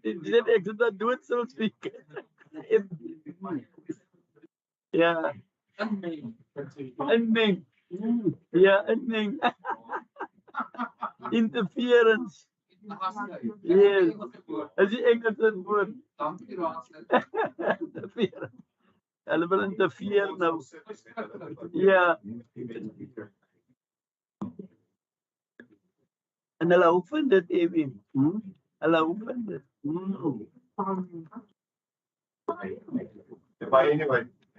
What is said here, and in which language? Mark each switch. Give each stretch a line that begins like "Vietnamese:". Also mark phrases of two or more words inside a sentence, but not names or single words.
Dutch: Ik zou dat doen zoals ik. Ja. Een ding. Ja, een ding.
English: Interference. Yes.
Dutch: Als je Engels het woord. Interference.
Afrikaans: Hulle wil interfere nou. Ja. En hulle hou van dit, Evin. Hulle hou van dit.
English: But anyway.